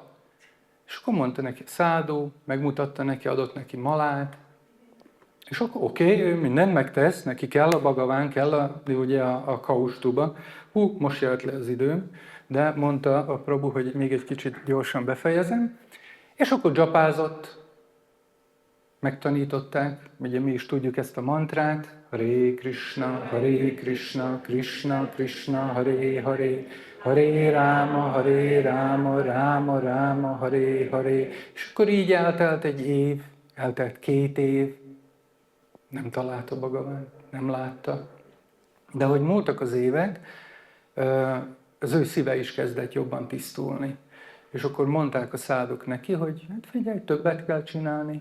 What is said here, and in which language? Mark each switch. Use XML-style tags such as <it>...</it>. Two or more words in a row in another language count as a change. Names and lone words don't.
<hu>És akkor mondta neki Szádu, megmutatta neki, adott neki malát, és akkor oké, ő mindent megtesz, neki kell a Bhagaván, kell ugye a kaustuba. Most jött le az időm, de mondta a Prabhu, hogy még egy kicsit gyorsan befejezem. És akkor dzsapázott, megtanították, ugye mi is tudjuk ezt a mantrát, Hare Krishna, Krishna Krishna, Hare Hare, Hare Rama, Rama Rama, Hare Hare. És akkor így eltelt egy év, eltelt 2 év, nem találta Bhagavánt, nem látta. De hogy múltak az évek, az ő szíve is kezdett jobban tisztulni. És akkor mondták a szádok neki, hogy hát figyelj, többet kell csinálni.</hu>